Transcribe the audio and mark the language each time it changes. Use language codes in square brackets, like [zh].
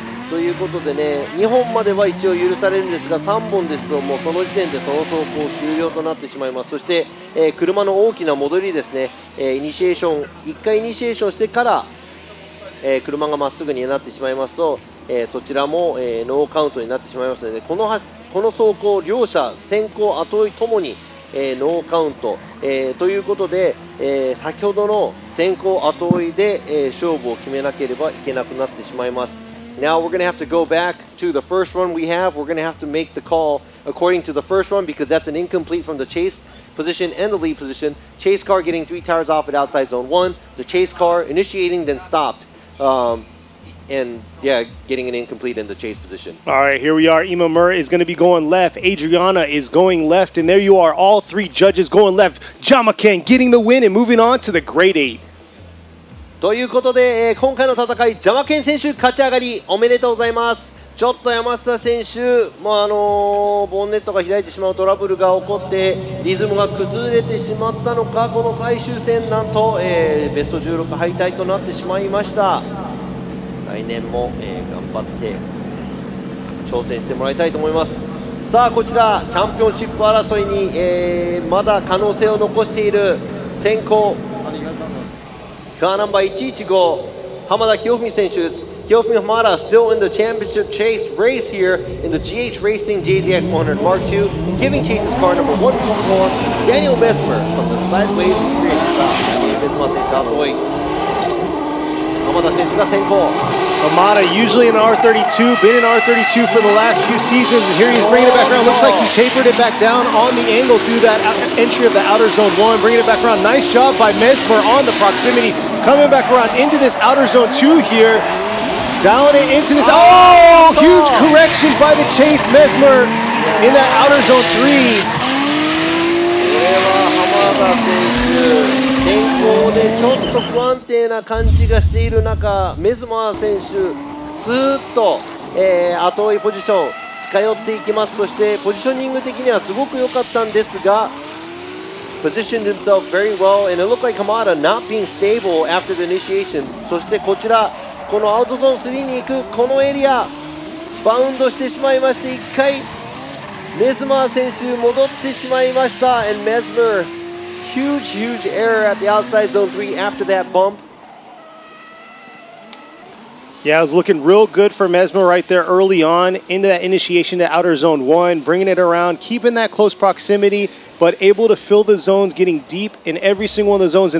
[ja] ということでね、2本までは一応許されるんですが、3本ですともうその時点でその走行終了となってしまいます。そして、車の大きな戻りですね、イニシエーション、1回イニシエーションしてから、車がまっすぐになってしまいますと、そちらも、ノーカウントになってしまいますので、この走行、両者先行後追いともに、ノーカウント、ということで、先ほどの先行後追いで、勝負を決めなければいけなくなってしまいます。 [en] Now we're going to have to go back to the first run we have. We're going to have to make the call according to the first run because that's an incomplete from the chase position and the lead position. Chase car getting 3 tires off at outside zone 1. The chase car initiating then stopped. And yeah, getting an incomplete in the chase position. All right, here we are. Imamura is going to be going left. Adriana is going left. And there you are, all 3 judges going left. Jyamaken getting the win and moving on to the grade 8. [ja] ということで、今回の戦い、ジャマケン選手勝ち上がりおめでとうございます。ちょっと山下選手、ボンネットが開いてしまうトラブルが起こってリズムが崩れてしまったのか、この最終戦なんと、ベスト16敗退となってしまいました。来年も、頑張って挑戦してもらいたいと思います。さあこちらチャンピオンシップ争いに、まだ可能性を残している先行カーナンバー115浜田清文選手です。 [en] 清文Hamada still in the championship chase race here in the GH Racing JZX 100 Mark II, giving chase his car number 124 Daniel Mesmer from the sideways experience. [ja] ベスマ選手後追い、浜田選手が先行。 [en] Hamada usually in R32, been in R32 for the last few seasons, and here he's bringing it back around. Looks like he tapered it back down on the angle through that entry of the outer zone 1, bringing it back around. Nice job by Mesmer on the proximity, coming back around into this outer zone 2 here, down it into this. Oh, huge correction by the chase Mesmer in that outer zone 3. [ja] これは浜田選手天候でちょっと不安定な感じがしている中、メズマー選手スーッと、後追いポジション近寄っていきます。そしてポジショニング的にはすごく良かったんですが [en] positioned himself very well and it looked like Hamada not being stable after the initiation. [ja] そしてこちらこのアウトゾーン3に行くこのエリアバウンドしてしまいまして、1回メズマー選手戻ってしまいました。 [en] and Mesmer huge error at the outside zone 3 after that bump. Yeah, it was looking real good for Mesmer right there early on into that initiation to outer zone 1, bringing it around, keeping that close proximity, but able to fill the zones, getting deep in every single one of the zones.